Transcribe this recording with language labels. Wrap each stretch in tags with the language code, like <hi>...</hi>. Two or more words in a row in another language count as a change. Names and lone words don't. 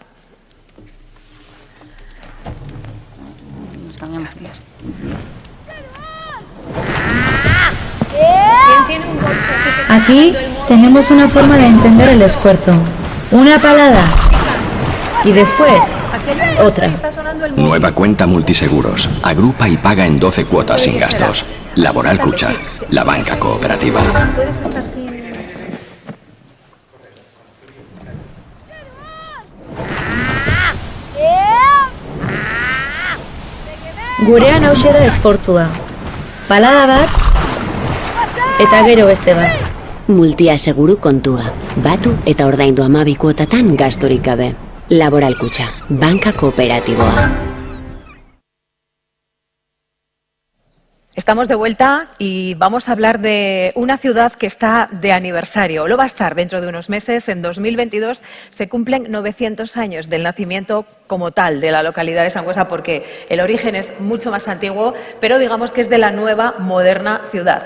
<es>Aquí tenemos una forma de entender el esfuerzo. Una palada y después otra. Nueva cuenta Multiseguros. Agrupa y paga en 12 cuotas sin gastos. Laboral Kutxa, la banca cooperativa.</es> <eu>Gurean hauxe da esfortzua. Palada bat eta gero beste bat. Multiaseguru kontua. Batu eta ordaindu 12 kuotatan gastorik gabe. Laboral Kutxa, banka kooperatiboa.</eu> <es>Estamos de vuelta y vamos a hablar de una ciudad que está de aniversario. Lo va a estar dentro de unos meses. En 2022 se cumplen 900 años del nacimiento como tal de la localidad de Sangüesa, porque el origen es mucho más antiguo, pero digamos que es de la nueva, moderna ciudad.</es>